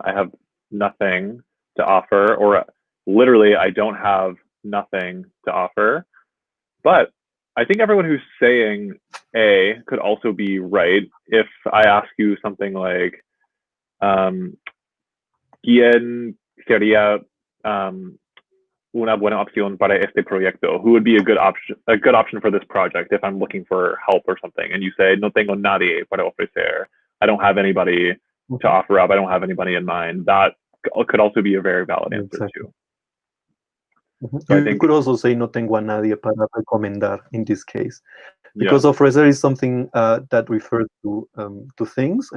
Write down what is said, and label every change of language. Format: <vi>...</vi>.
<en>I have nothing to offer, or literally, I don't have nothing to offer. But I think everyone who's saying A could also be right. If I ask you something like,</en> <es>¿quién sería una buena opción para este proyecto?</es> <en>Who would be a good option for this project if I'm looking for help or something? And you say,</en> <es>no tengo nadie para ofrecer.</es> <en>I don't have anybody to offer up. I don't have anybody in mind. That could also be a very valid answer too. So you could also say</en> <es>no tengo a nadie para recomendar</es> <en>in this case, because ofrecer is something that refers to things.</en>